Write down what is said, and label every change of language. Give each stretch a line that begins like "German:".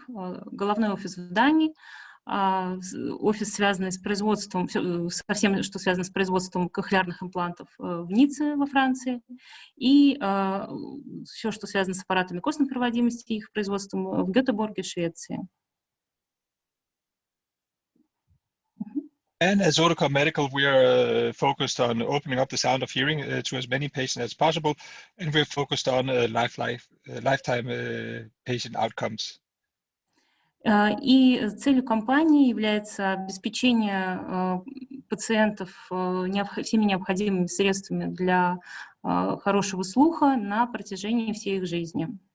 Russian: Головной офис в Дании, офис, связанный с производством, со всем, что связано с производством кохлеарных имплантов, в Ницце во Франции, и все, что связано с аппаратами костной проводимости, их производством в Гетеборге, Швеции.
English: And as Oticon Medical, we are focused on opening up the sound of hearing to as many patients as possible, and we're focused on lifetime patient outcomes.
Russian: И целью компании является обеспечение пациентов всеми необходимыми средствами для хорошего слуха на протяжении всей их жизни.